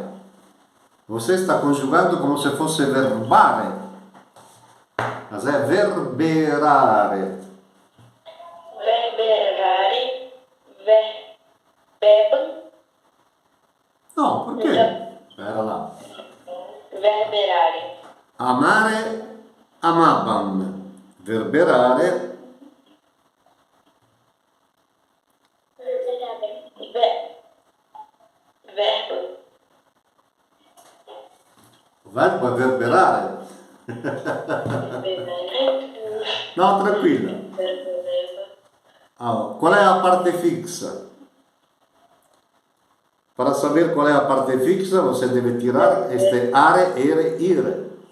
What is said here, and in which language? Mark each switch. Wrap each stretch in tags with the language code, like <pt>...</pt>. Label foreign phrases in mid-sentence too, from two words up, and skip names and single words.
<pt>Você está conjugando como se fosse verbare. Mas é verberare.</pt> <la>Verberare, verbam.</la> <pt>Não, por quê? Espera lá.</pt> <la>Verberare. Amare, amabam. Verberare, Verbam.</la> <pt>o verbo é verberare. Não, tranquila. Qual é a parte fixa? Para saber qual é a parte fixa, você deve tirar este are, ere, ire.</pt>